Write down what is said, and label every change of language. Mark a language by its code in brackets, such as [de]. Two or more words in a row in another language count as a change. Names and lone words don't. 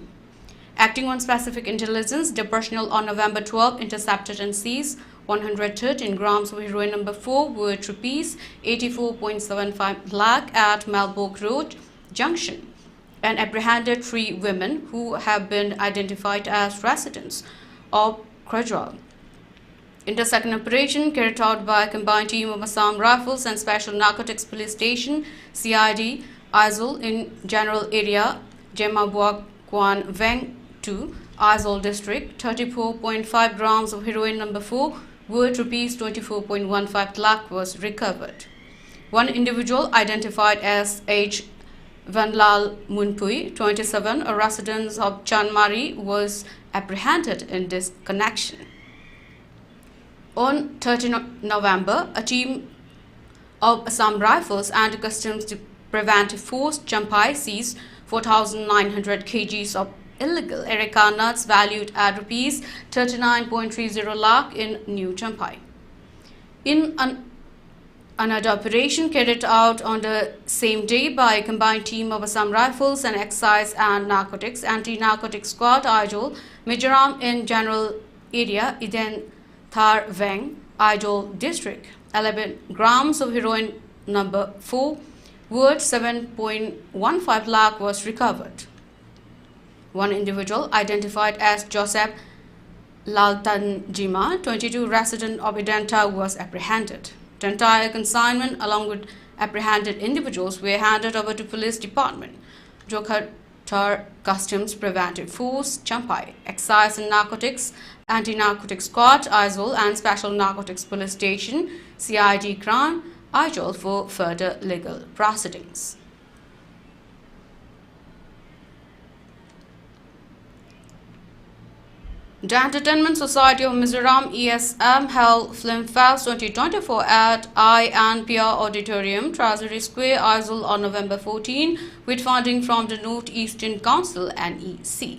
[en] Acting on specific intelligence, the personnel on November 12 intercepted and seized 113 grams of heroin number 4 worth rupees 84.75 lakh at Malbok Road Junction and apprehended 3 women who have been identified as residents of Krajal. In the second operation, carried out by a combined team of Assam Rifles and Special Narcotics Police Station (CID) Aizawl in general area Jemabuak Kwan Veng to Aizawl district, 34.5 grams of heroin number 4 worth rupees 24.15 lakh was recovered. One individual identified as H. Vanlal Munpui, 27, a resident of Chanmari, was apprehended in this connection. On 13 November, a team of Assam Rifles and Customs Preventive Force Champai seized 4,900 kgs of illegal areca nuts valued at rupees 39.30 lakh in New Champai. In another operation carried out on the same day by a combined team of Assam Rifles and Excise and Narcotics, Anti-Narcotic Squad Aizawl, Mizoram in general area Iden Thar Veng, Aizawl district, 11 grams of heroin number 4 worth 7.15 lakh was recovered. One individual identified as Joseph Laltanjima, 22, resident of Identa, was apprehended. The entire consignment along with apprehended individuals were handed over to police department, Jokhatar Customs Preventive Force, Champai, Excise and Narcotics, Anti-Narcotic Squad, Aizawl and Special Narcotics Police Station, CID Crime, Aizawl for further legal proceedings. The Entertainment Society of Mizoram ESM held Film Fest 2024 at INPR Auditorium, Treasury Square, Aizawl on November 14 with funding from the North Eastern Council NEC.